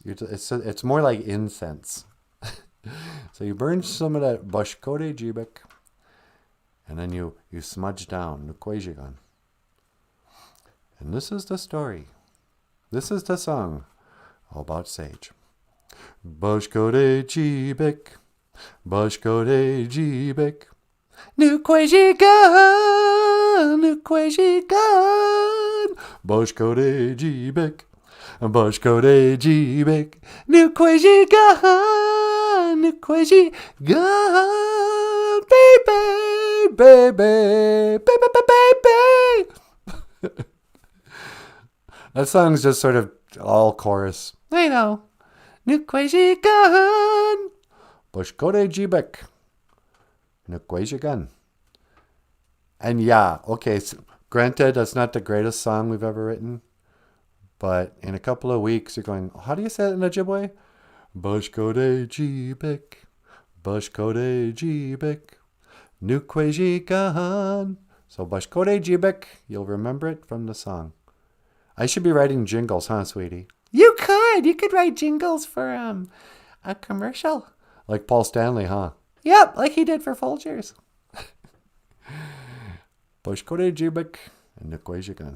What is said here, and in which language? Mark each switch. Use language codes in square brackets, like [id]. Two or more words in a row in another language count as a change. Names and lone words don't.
[en] It's more like incense. So you burn some of that [oj] Bashkode Jibek, [en] and then you smudge down Nukwejigan. And this is the story. This is the song about sage. [oj] Bashkode Jibek, Bashkode Jibek, Nukwejigan, Nukwejigan, Bashkode Jibek, Bashkode Jibek, Nukwejigan, Nukwejigan, [en] baby, baby, baby, baby. That song's just sort of all chorus. I know. [oj] Nukwejigan, Bashkode Jibek, Nukwejigan. [en] And yeah, okay, so granted, that's not the greatest song we've ever written. But in a couple of weeks, you're going, how do you say it in Ojibwe? [oj] Bashkode Jibek, Bashkode Jibek, Nukwejigan. So Bashkode Jibek, [en] you'll remember it from the song. I should be writing jingles, huh, sweetie? You could write jingles for a commercial. Like Paul Stanley, huh? Yep, like he did for Folgers. [oj] Bashkode Jibek and Nukwejigan.